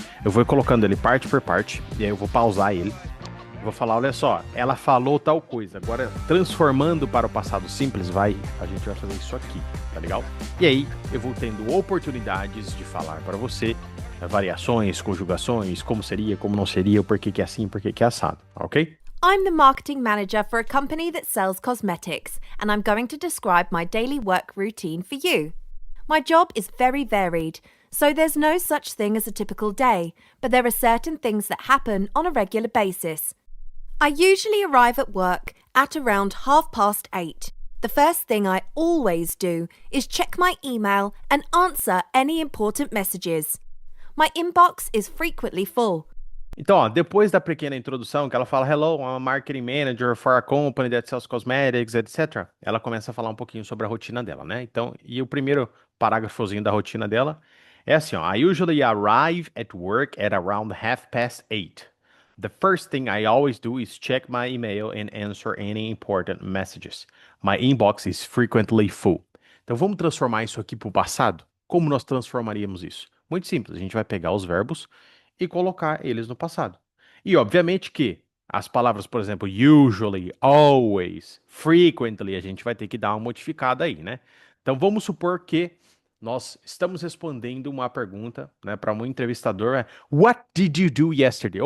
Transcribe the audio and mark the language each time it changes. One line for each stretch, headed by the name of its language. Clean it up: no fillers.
Portuguese: Eu vou colocando ele parte por parte, e aí eu vou pausar ele. Vou falar, olha só, ela falou tal coisa, agora transformando para o passado simples, a gente vai fazer isso aqui, tá legal? E aí eu vou tendo oportunidades de falar para você variações, conjugações, como seria, como não seria, o porquê que é assim, porquê que é assado, ok?
English: I'm the marketing manager for a company that sells cosmetics, and I'm going to describe my daily work routine for you. My job is very varied, so there's no such thing as a typical day, but there are certain things that happen on a regular basis. I usually arrive at work at around 8:30. The first thing I always do is check my email and answer any important messages. My inbox is frequently full.
Portuguese: Então, ó, depois da pequena introdução, que ela fala
English: Hello, I'm a marketing manager for a company that sells cosmetics,
Portuguese: etc. Ela começa a falar um pouquinho sobre a rotina dela, né? Então, e o primeiro parágrafozinho da rotina dela é assim, ó.
English: I usually arrive at work at around 8:30. The first thing I always do is check my email and answer any important messages. My inbox is frequently full.
Portuguese: Então, vamos transformar isso aqui para o passado? Como nós transformaríamos isso? Muito simples, a gente vai pegar os verbos e colocar eles no passado. E obviamente que as palavras, por exemplo, usually, always, frequently, a gente vai ter que dar uma modificada aí, né? Então vamos supor que nós estamos respondendo uma pergunta, né, para um entrevistador,
English: What did you do yesterday?